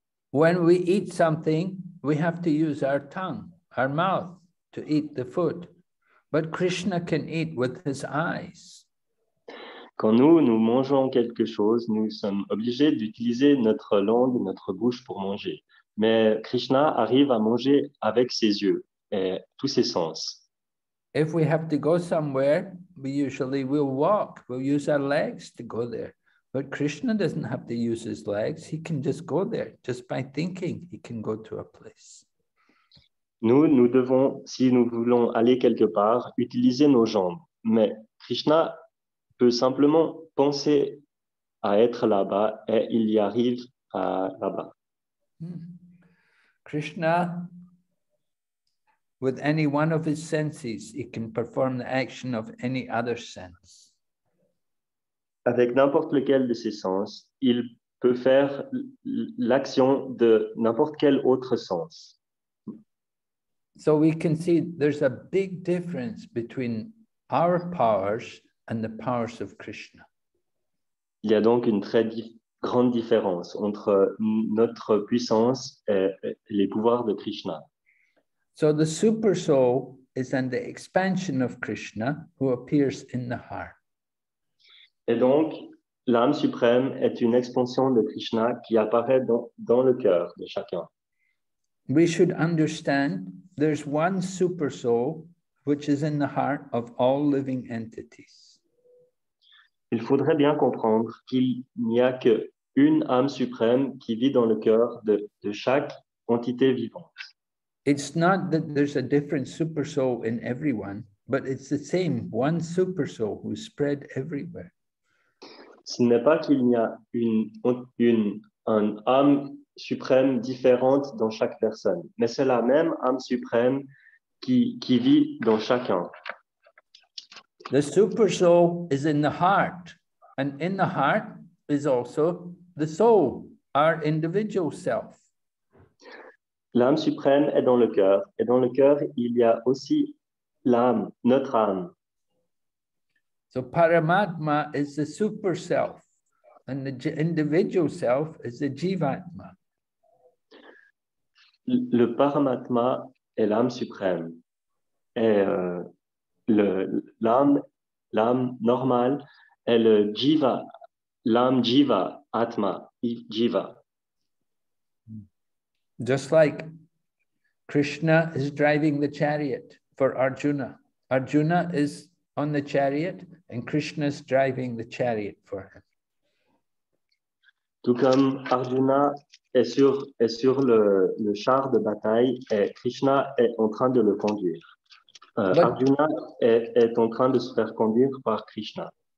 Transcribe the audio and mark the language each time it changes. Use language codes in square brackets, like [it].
[en] When we eat something, we have to use our tongue, our mouth, to eat the food. But Krishna can eat with his eyes. [fr] Quand nous mangeons quelque chose, nous sommes obligés d'utiliser notre langue, notre bouche pour manger. Mais Krishna arrive à manger avec ses yeux et tous ses sens. [en] If we have to go somewhere, we'll walk. We'll use our legs to go there. But Krishna doesn't have to use his legs. He can just go there. Just by thinking, he can go to a place. [fr] Nous devons, si nous voulons aller quelque part, utiliser nos jambes. Mais Krishna peut simplement penser à être là-bas et il y arrive là-bas. [en] Krishna, with any one of his senses, he can perform the action of any other sense. [fr] Avec n'importe lequel de ses sens, il peut faire l'action de n'importe quel autre sens. [en] So we can see there's a big difference between our powers and the powers of Krishna. [fr] Il y a donc une très grande différence entre notre puissance et les pouvoirs de Krishna. [en] So the super soul is in the expansion of Krishna who appears in the heart. [fr] Et donc, l'âme suprême est une expansion de Krishna qui apparaît dans le cœur de chacun. [en] We should understand there's one super soul which is in the heart of all living entities. [fr] Il faudrait bien comprendre qu'il n'y a qu'une âme suprême qui vit dans le cœur de chaque entité vivante. [en] It's not that there's a different super soul in everyone, but it's the same one super soul who's spread everywhere. [fr] Ce n'est pas qu'il y a une âme suprême différente dans chaque personne, mais c'est la même âme suprême qui vit dans chacun. [en] The super soul is in the heart, and in the heart is also the soul, our individual self. [fr] L'âme suprême est dans le cœur, et dans le cœur, il y a aussi l'âme, notre âme. [en] So Paramatma is the super self, and the individual self is the Jivatma. [fr] Le Paramatma est l'âme suprême. Et l'âme normale est le Jiva, l'âme Jiva, Atma, Jiva. [en] Just like Krishna is driving the chariot for Arjuna. Arjuna is on the chariot and Krishna is driving the chariot for him. [fr] Tout comme Arjuna est sur le char de bataille et Krishna est en train de le conduire. Arjuna est en train de se faire conduire par Krishna.